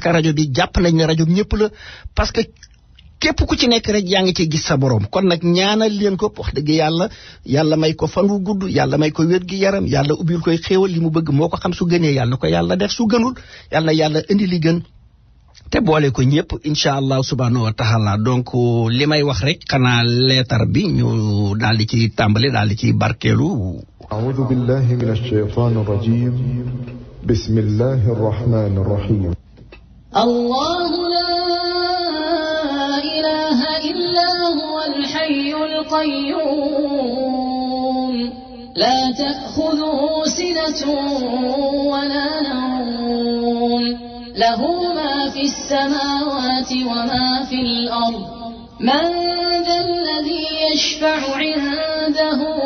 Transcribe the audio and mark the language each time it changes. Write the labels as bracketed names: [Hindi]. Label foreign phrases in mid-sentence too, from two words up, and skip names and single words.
[Wolof] que rajo bi jàpp nañ ne rajo bi ñëpp la [French] parce que [Wolof] képp ku ci nekk rek yaa ngi ci gis sa borom kon nag ñaanal leen ko wax dëgg yàlla may ko fan wu gudd yàlla may ko wér gi yaram yàlla ubbil koy xéewal li mu bëgg moo ko xam su gënee yàlla na ko yàlla def su gënul yàlla indi li gën te boole ko ñëpp [Arabic] إن شاء الله سبحانه وتعالى [Wolof] donc li may wax rek xanaa leetar bi ñu daal di ci tàmbali daal di ci barkeelu. [Arabic] أعوذ بالله من الشيطان الرجيم بسم الله الرحمن الرحيم. الحي القيوم لا تأخذه سنة ولا نوم له ما في السماوات وما في الأرض من ذا الذي يشفع عنده